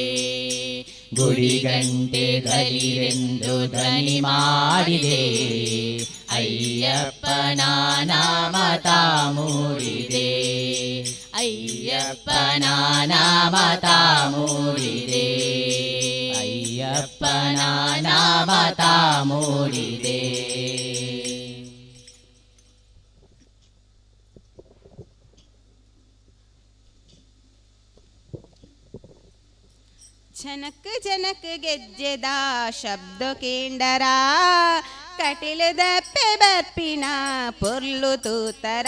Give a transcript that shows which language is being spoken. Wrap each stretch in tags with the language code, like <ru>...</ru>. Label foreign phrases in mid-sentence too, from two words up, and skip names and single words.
<kn>ಗುಡಿ ಗಂಟೆ ಘಲಿರೆಂದು ಧ್ವನಿ ಮಾಡಿದೆ ಅಯ್ಯಪ್ಪನ ನಾಮ ತಾ ಮೂಡಿದೆ ಅಯ್ಯಪ್ಪನ ನಾಮ ತಾ ಮೂಡಿದೆ ಅಯ್ಯಪ್ಪನ ನಾಮ ತಾ ಮೂಡಿದೆ</kn> <tcy>ಝನಕ್ ಝನಕ್ ಗೆಜ್ಜೆದ ಶಬ್ದ ಕೇಂಡರ ಕಟಿಲದ ಬರ್ಪಿನ ಪೊರ್ಲು ತೂತರ</tcy>